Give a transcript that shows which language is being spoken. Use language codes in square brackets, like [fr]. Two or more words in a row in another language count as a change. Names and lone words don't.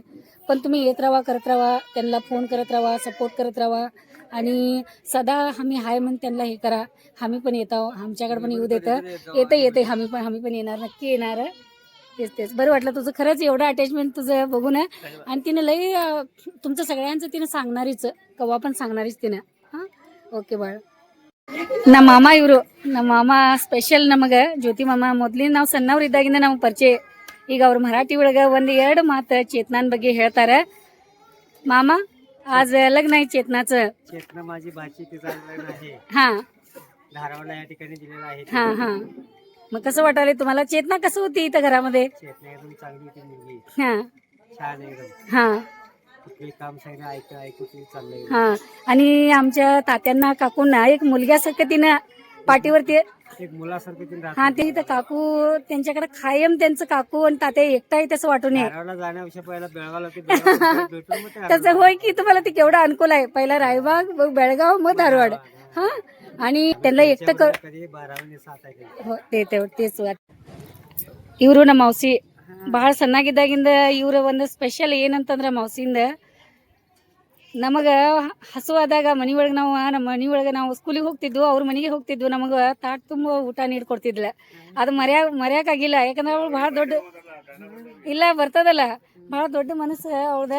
[mr] पण तुम्ही येत राहा करत राहा त्यांना फोन करत राहा सपोर्ट करत राहा आणि सदा आम्ही हाय म्हणून त्यांना हे करा. आम्ही पण येतो आमच्याकडे पण येऊ देतं येते आम्ही पण येणार नक्की येणार. तेच बरं वाटलं तुझं खरंच एवढं अटॅचमेंट तुझं बघून. आणि तिनं लई तुमचं सगळ्यांचं तिनं सांगणारीच कवा पण सांगणारीच तिनं. [kn] हां ಓಕೆ ಬಾಳ ನಮ್ಮ ಮಾಮ ಇವರು ನಮ್ಮ ಮಾಮ ಸ್ಪೆಷಲ್ ನಮಗೆ ಜ್ಯೋತಿ ಮಾಮ ಮೊದ್ಲಿನ ನಾವು ಸಣ್ಣವ್ರು ಇದ್ದಾಗಿಂದ ನಮಗೆ ಪರಿಚಯ. ಈಗ ಅವ್ರು ಮರಾಠಿ ಒಳಗೆ ಒಂದು ಎರಡು ಮಾತು ಚೇತನಾನ್ ಬಗ್ಗೆ ಹೇಳ್ತಾರೆ. [mr] मामा आज लग्न आहे चेतनाचं. चेतना माझी भाची तिचा लग्न आहे. हा धारावाला या ठिकाणी दिलेला आहे. हा हा मग कसं वाटायला तुम्हाला? चेतना कसं होती इथं घरामध्ये? चेतना एकदम चांगली होती मुलगी. हा छान एकदम. हा कुठले काम सगळं ऐकू ते चाललंय. हा आणि आमच्या तात्यांना काकूंना एक मुलग्यासारखं तिनं पाठीवरती एक मुलासारखं तिने हा ते इथं काकू त्यांच्याकडे कायम त्यांचं काकू आणि तात्या एकटा आहे तसं वाटू नये. धारावाला जाण्यापेक्षा पहिला बेळगावला ते भेटून मग ते तसं होय की तुम्हाला ते केवढं अनुकूल आहे. पहिला रायबाग मग बेळगाव मग धारवाड. हा आणि त्यांना एकटं कर कधी 12 7 आहे. हो तेच [kn] ಇವರು ನಮ್ಮ ಮೌಸಿ ಬಹಳ ಸಣ್ಣಾಗಿದ್ದಾಗಿಂದ ಇವ್ರ ಒಂದು ಸ್ಪೆಷಲ್ ಏನಂತಂದ್ರೆ ಮೌಸಿಯಿಂದ ನಮಗೆ ಹಸುವಾದಾಗ ಮನೆಯೊಳಗೆ ನಮ್ಮ ಮನೆಯೊಳಗೆ ನಾವು ಸ್ಕೂಲಿಗೆ ಹೋಗ್ತಿದ್ವು ಅವ್ರ ಮನೆಗೆ ಹೋಗ್ತಿದ್ವು. ನಮಗೆ ತಾಟ್ ತುಂಬ ಊಟ ನೀಡ್ಕೊಡ್ತಿದ್ಲ. ಅದು ಮರ್ಯಾಕಾಗಿಲ್ಲ ಯಾಕಂದ್ರೆ ಅವಳು ಭಾಳ ದೊಡ್ಡ ಇಲ್ಲ ಬರ್ತದಲ್ಲ ಭಾಳ ದೊಡ್ಡ ಮನಸ್ಸು ಅವ್ರದ.